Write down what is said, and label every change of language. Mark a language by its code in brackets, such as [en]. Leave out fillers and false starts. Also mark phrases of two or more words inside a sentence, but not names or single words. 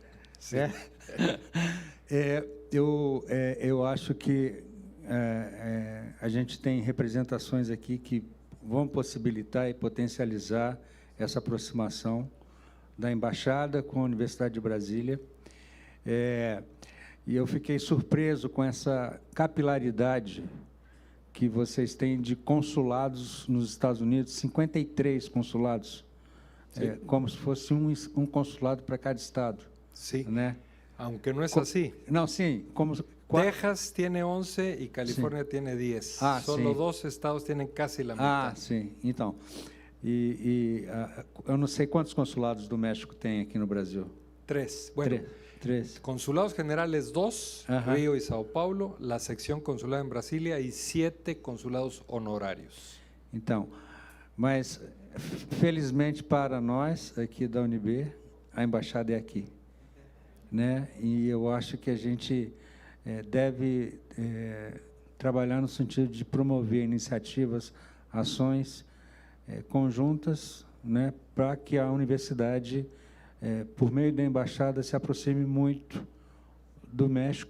[pt] Eu acho que a gente tem representações aqui que vão possibilitar e potencializar essa aproximação da Embaixada com a Universidade de Brasília. E eu fiquei surpreso com essa capilaridade que vocês têm de consulados nos Estados Unidos, 53 consulados, como se fosse um consulado para cada estado. [es] Sí, [pt] né? [es] Aunque no es así. [pt] Não, sim. [es] Texas tiene 11 y California tiene 10. Solo 2 estados tienen casi la mitad. [pt] Sim. Então, eu não sei quantos consulados do México tem aqui no Brasil. 3. [es] Bueno, 3. Consulados generales 2, Río y Sao Paulo, la sección consulada en Brasilia y 7 consulados honorarios. [pt] Então, mas felizmente para nós aqui da UNB, a embaixada é aqui, né? E eu acho que a gente deve trabalhar no sentido de promover iniciativas, ações conjuntas, né, para que a universidade, por meio da embaixada, se aproxime muito do México.